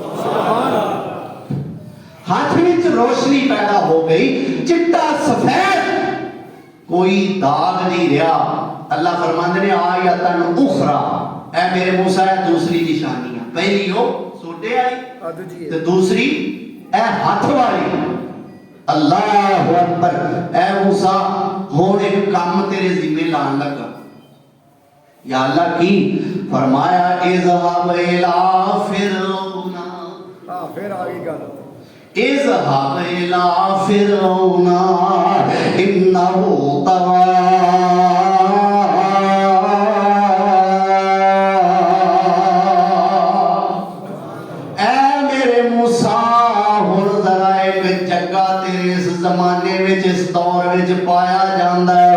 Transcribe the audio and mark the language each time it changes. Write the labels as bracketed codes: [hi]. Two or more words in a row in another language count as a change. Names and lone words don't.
[pa] ہاتھ وچ روشنی پیدا ہو گئی، چٹا سفید، کوئی داغ نہیں رہا. اللہ فرماتے نے [ar] آية أخرى, [pa] اے میرے موسیٰ ہے دوسری نشانیاں. پہلی ہو سوٹے آئی تے دوسری اے ہاتھ والی. [ar] الله أكبر. [pa] اے موسیٰ ہن ایک کام تیرے ذمے لان لگا. یا اللہ کی? [ar] फरमाया اذهب إلى فرعون. [pa] ہاں پھر آ گئی گل. [ar] اذهب إلى فرعون إنه طغى. [pa] زمانے وچ اس دور وچ پایا جاتا ہے.